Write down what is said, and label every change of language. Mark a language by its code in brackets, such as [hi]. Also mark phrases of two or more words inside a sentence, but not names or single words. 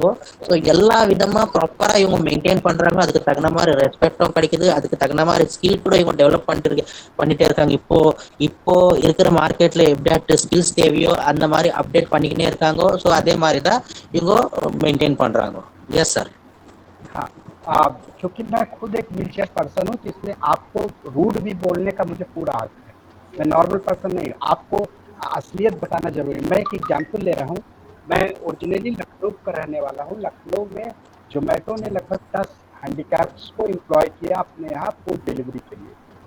[ta] ஸோ எல்லா விதமா ப்ராப்பரா இவங்க மெயின்டைன் பண்றாங்க, அதுக்கு தகுந்த மாதிரி ரெஸ்பெக்டும் கிடைக்குது, அதுக்கு தகுந்த மாதிரி ஸ்கில் கூட இவங்க டெவலப் பண்ணிட்டே இருக்காங்க. இப்போ இருக்கிற மார்க்கெட்ல எப்படி ஸ்கில்ஸ் தேவையோ அந்த மாதிரி அப்டேட் பண்ணிக்கிட்டே இருக்காங்க. ஸோ அதே மாதிரி தான் இவங்க மெயின்டைன் பண்றாங்க. [en] yes sir. [hi] हाँ, क्योंकि मैं खुद एक [en] wheelchair person [hi] हूँ, तो इसलिए आपको रूड भी बोलने का मुझे पूरा हक है। मैं [en] normal person [hi] नहीं, आपको असलियत बताना जरूरी है। मैं एक एग्जाम्पल ले रहा हूँ। मैं ओरिजिनली लखनऊ का रहने वाला हूँ। लखनऊ में जोमेटो ने लगभग 10 हैंडीकैप्स को एम्प्लॉय किया अपने यहाँ [en] food delivery [hi] के लिए।